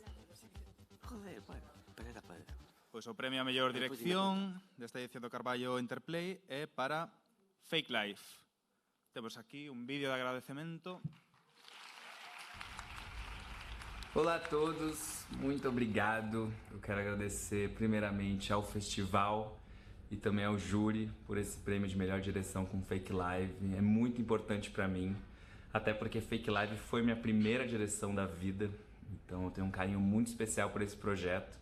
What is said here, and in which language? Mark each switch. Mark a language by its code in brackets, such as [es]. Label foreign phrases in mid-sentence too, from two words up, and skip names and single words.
[es] Joder, bueno, espera. [gl] Pois o premio a mellor dirección desta edición do Carballo Interplay é para Fake Life. Temos aquí un vídeo de agradecemento. [pt] Olá a todos, muito obrigado. Eu quero agradecer primeiramente ao festival e também ao júri por esse prêmio de melhor direção com Fake Live. É muito importante para mim, até porque Fake Live foi minha primeira direção da vida, então eu tenho um carinho muito especial por esse projeto.